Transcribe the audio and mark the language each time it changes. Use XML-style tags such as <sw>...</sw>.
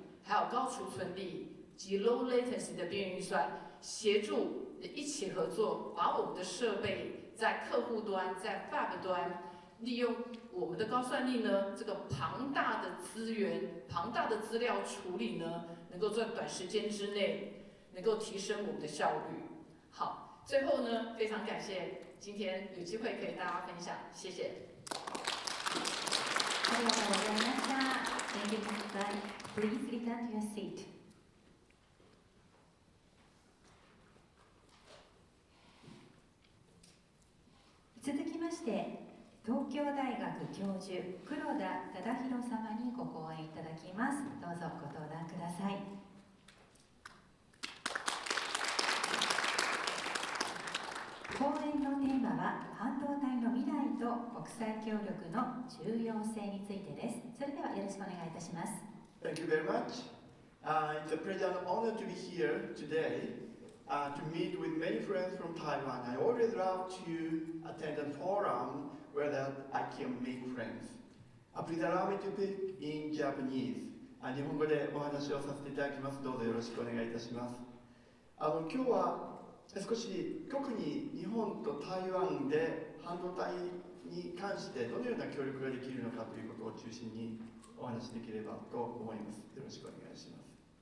<zh>还有高储存力及 low latency 的边缘运算协助一起合作，把我们的设备在客户端、在 Fab 端，利用我们的高算力呢，这个庞大的资源、庞大的资料处理呢，能够在短时间之内能够提升我们的效率。好，最后呢，非常感谢今天有机会可以大家分享，谢谢。</zh> <ja>ありがとうございました。</ja> <en>Thank you, Pastor. Please return to your seat.</en> <ja>続きまして、東京大学教授黒田忠宏様にご講演いただきます。どうぞご登壇ください。講演のテーマは半導体の未来と国際協力の重要性についてです。それではよろしくお願いいたします。</ja> <en>Thank you very much. It's a pleasure and honor to be here today. to meet with many friends from Taiwan. I always love to attend a forum where I can make friends. Please allow me to speak in Japanese.</en> <ja>日本語でお話をさせていただきます。どうぞよろしくお願いいたします。今日は少し特に日本と台湾で半導体に関してどのような協力ができるのかということを中心にお話しできればと思います。よろしくお願いします。</ja>